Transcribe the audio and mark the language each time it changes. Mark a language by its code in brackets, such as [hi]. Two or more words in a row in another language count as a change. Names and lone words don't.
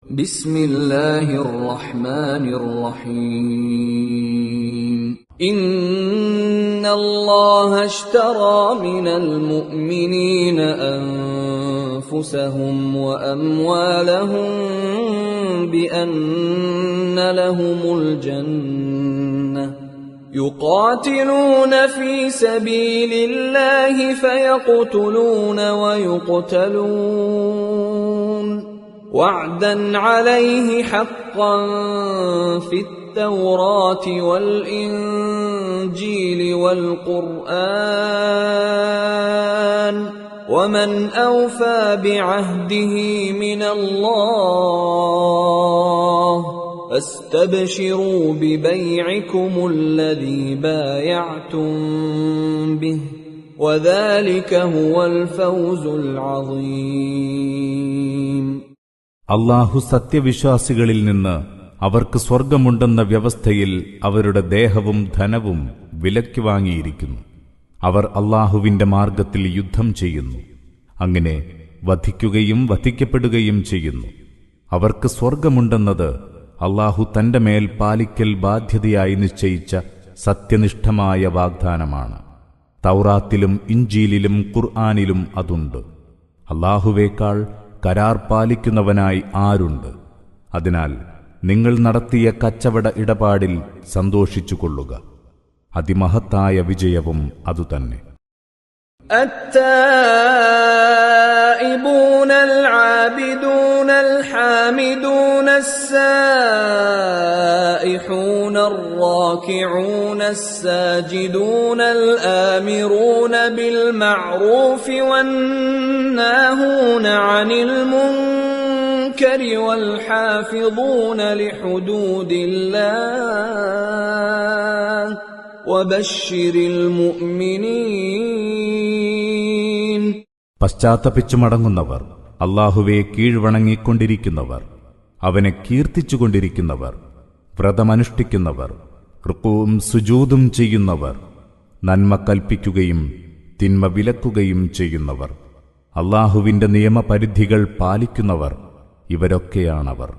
[ar] بسم الله الرحمن الرحيم. إن الله اشترى من المؤمنين أنفسهم وأموالهم بأن لهم الجنة يقاتلون في سبيل الله فيقتلون ويقتلون وعدا عليه حقا في التوراة والإنجيل والقرآن ومن أوفى بعهده من الله فاستبشروا ببيعكم الذي بايعتم به وذلك هو الفوز العظيم. [ml] അല്ലാഹു സത്യവിശ്വാസികളിൽ നിന്ന് അവർക്ക് സ്വർഗമുണ്ടെന്ന വ്യവസ്ഥയിൽ അവരുടെ ദേഹവും ധനവും വിലയ്ക്ക് വാങ്ങിയിരിക്കുന്നു. അവർ അല്ലാഹുവിന്റെ മാർഗത്തിൽ യുദ്ധം ചെയ്യുന്നു, അങ്ങനെ വധിക്കുകയും വധിക്കപ്പെടുകയും ചെയ്യുന്നു. അവർക്ക് സ്വർഗമുണ്ടെന്നത് അല്ലാഹു തന്റെ മേൽ പാലിക്കൽ ബാധ്യതയായി നിശ്ചയിച്ച സത്യനിഷ്ഠമായ വാഗ്ദാനമാണ്. തൗറാത്തിലും ഇഞ്ചീലിലും ഖുർആനിലും അതുണ്ട്. അല്ലാഹുവേക്കാൾ കരാർ പാലിക്കുന്നവനായി ആരുണ്ട്? അതിനാൽ നിങ്ങൾ നടത്തിയ കച്ചവട ഇടപാടിൽ സന്തോഷിച്ചുകൊള്ളുക. അതിമഹത്തായ വിജയവും അതുതന്നെ. [ar] التائبون العابدون الحامدون السائحون الراكعون الساجدون الآمرون بالمعروف والناهون عن المنكر والحافظون لحدود الله وبشر المؤمنين. [ml] പശ്ചാത്തപിച്ചു മടങ്ങുന്നവർ, അല്ലാഹുവെ കീഴ്വണങ്ങിക്കൊണ്ടിരിക്കുന്നവർ, അവനെ കീർത്തിച്ചുകൊണ്ടിരിക്കുന്നവർ, വ്രതമനുഷ്ഠിക്കുന്നവർ, റുക്കൂഉം സുജൂദും ചെയ്യുന്നവർ, നന്മ കൽപ്പിക്കുകയും തിന്മ വിലക്കുകയും ചെയ്യുന്നവർ, അല്ലാഹുവിന്റെ നിയമപരിധികൾ പാലിക്കുന്നവർ, ഇവരൊക്കെയാണവർ.